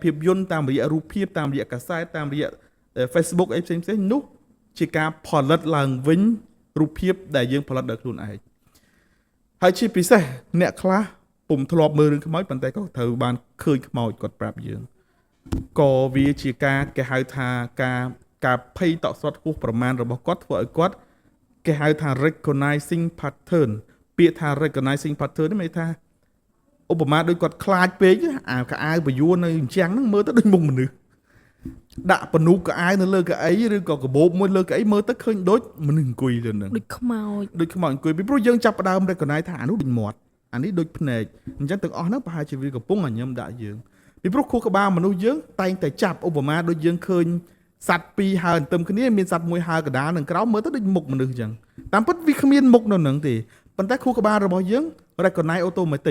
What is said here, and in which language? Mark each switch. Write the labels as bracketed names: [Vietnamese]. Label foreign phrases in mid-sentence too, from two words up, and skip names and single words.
[Khmer] ភាពយន្តតាមរយៈរូបភាពតាមរយៈកាសែតតាមរយៈ Facebook អីផ្សេងៗនោះជាការផលិតឡើងវិញរូបភាពដែលយើងផលិត ដោយខ្លួនឯងហើយជាពិសេសអ្នកខ្លះពុំធ្លាប់មើលរឿងខ្មោចប៉ុន្តែក៏ត្រូវបានឃើញខ្មោចគាត់ប្រាប់យើងក៏វាជាការគេហៅថាការភ័យតក់ស្លុតហួសប្រមាណរបស់គាត់ធ្វើឲ្យគាត់គេហៅថា [English] recognizing pattern [Khmer] ពាក្យថា [English] recognizing pattern [Khmer] នេះមានថាឧបមាដូចគាត់ខ្លាចពេកអាកៅបយួរនៅអញ្ចឹងហ្នឹងមើលទៅដូចមុខមនុស្សដាក់បនូកកៅនៅលើកៅអីឬក៏កាបូបមួយលើកៅអីមើលទៅឃើញដូចមនុស្សអង្គុយលើហ្នឹង ដូចខ្មោច អង្គុយពីព្រោះយើងចាប់ផ្ដើម recognize ថាអានោះដូចមាត់អានេះដូចភ្នែកអញ្ចឹងទាំងអស់ហ្នឹងប្រហែលជាវាកំពុងញញឹមដាក់យើងពីព្រោះខួរក្បាលមនុស្សយើងតែងតែចាប់ឧបមាដូចយើងឃើញសត្វពីរហើរទន្ទឹមគ្នាមានសត្វមួយហើរកណ្ដាលនឹងក្រោមមើលទៅដូចមុខមនុស្សអញ្ចឹងតាមពិតវាគ្មានមុខនៅហ្នឹងទេប៉ុន្តែខួរក្បាលរបស់យើង [English] recognize automatic